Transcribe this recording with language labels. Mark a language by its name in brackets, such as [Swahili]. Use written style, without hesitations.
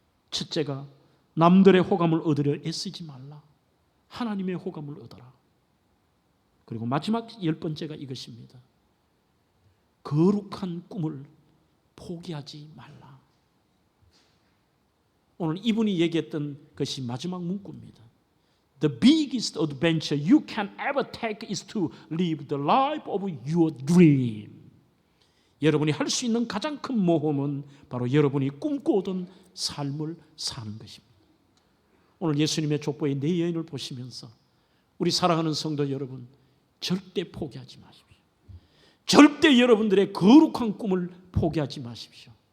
[Korean] 첫째가 남들의 호감을 얻으려 애쓰지 말라. 하나님의 호감을 얻어라. 그리고 마지막 10번째가 이것입니다. 거룩한 꿈을 포기하지 말라. 오늘 이분이 얘기했던 것이 마지막 문구입니다. [English] The biggest adventure you can ever take is to live the life of your dream. [Korean] 여러분이 할 수 있는 가장 큰 모험은 바로 여러분이 꿈꿔오던 삶을 사는 것입니다. 오늘 예수님의 족보의 네 여인을 보시면서 우리 사랑하는 성도 여러분, 절대 포기하지 마십시오. 절대 여러분들의 거룩한 꿈을 포기하지 마십시오.